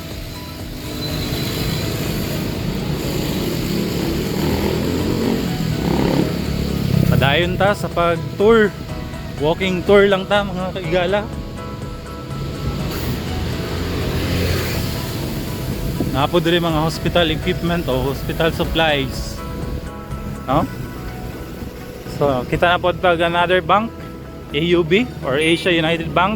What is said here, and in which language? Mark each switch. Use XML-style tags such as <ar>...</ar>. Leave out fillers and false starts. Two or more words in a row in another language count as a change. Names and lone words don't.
<ceb>Padayon ta sa pag-tour,</ceb> <en>walking tour</en> <ceb>lang ta mga kaigala. Napo diri mga</ceb> <en>hospital equipment</en> <ceb>o</ceb> <en>hospital supplies,</en> <ceb>no? So kita na po pag</ceb> <en>another bank,</en> <ceb>AUB or Asia United Bank.</ceb>